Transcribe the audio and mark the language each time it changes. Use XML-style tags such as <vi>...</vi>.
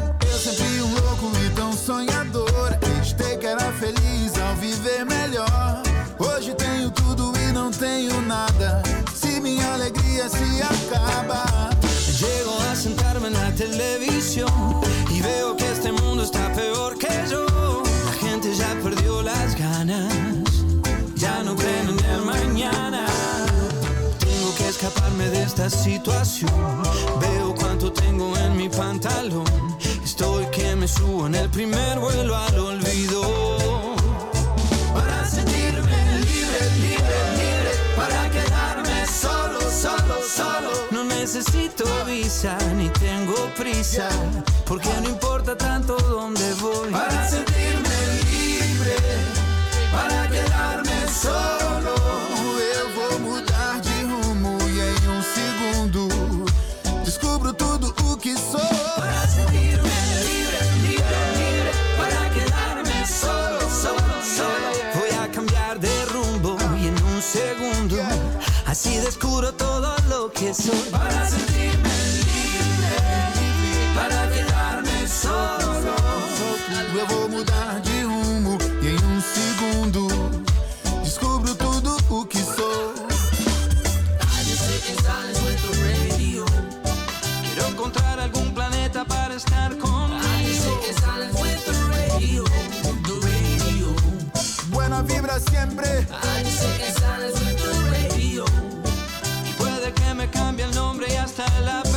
<pt>Eu sempre louco e tão sonhador. Acreditei que era feliz ao viver melhor. Hoje tenho tudo e não tenho nada. Se minha alegria se acaba.</pt> <es>Llego a sentarme en la televisión y veo que este mundo está peor que yo. La gente ya perdió las ganas, ya no creen en el mañana. Tengo que escaparme de esta situación. Veo cuánto tengo en mi pantalón. Estoy que me subo en el primer vuelo al olvido. Para sentirme libre, libre, libre. Para quedarme solo, solo, solo. No necesito visa, ni tengo prisa, porque no importa tanto dónde voy. Para sentirme libre, para quedarme solo.</es> <pt>Eu vou mudar de rumo e em um segundo descubro tudo o que sou.</pt> <es>Para sentirme libre, libre, libre. Para quedarme solo, solo, solo. Voy a cambiar de rumbo y en un segundo así descubro todo lo que soy. Para sentirme libre, para quedarme solo.</es> <pt>Eu vou mudar de rumo e em um segundo descubro tudo o que sou.</pt> <en>I just sit in silence with the radio.</en> <es>Quiero encontrar algún planeta para estar conmigo.</es> <en>I just sit in silence with the radio.</en> <es>Buena vibra siempre.</es> <en>I just sit in silence with the radio.</en> <es>Que me cambie el nombre y hasta el</es>